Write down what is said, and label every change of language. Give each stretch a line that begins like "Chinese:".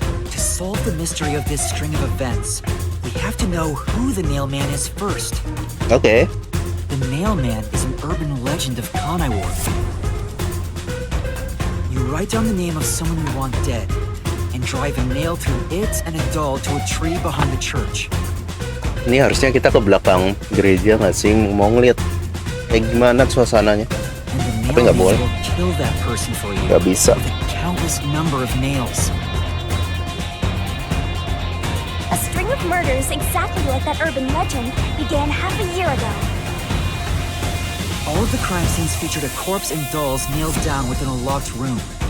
English: To solve the mystery of this string of events, we have to know who the Nailman is first.
Indonesian: Oke.
English: The Nailman is an urban legend of Kanaiwar. You write down the name of someone you want dead, and drive a nail through it and a doll to a tree behind the church.
Indonesian: Ini harusnya kita ke belakang gereja nggak sih? Mau ngeliat kayak gimana suasananya?
English: And the
Indonesian: Tapi nggak boleh.
English: Nailman will kill that person for you
Indonesian: Nggak bisa.
English: with a countless number of nails. A string of murders exactly like that urban legend began half a year ago. All of the crime scenes featured a corpse and dolls nailed down within a locked room.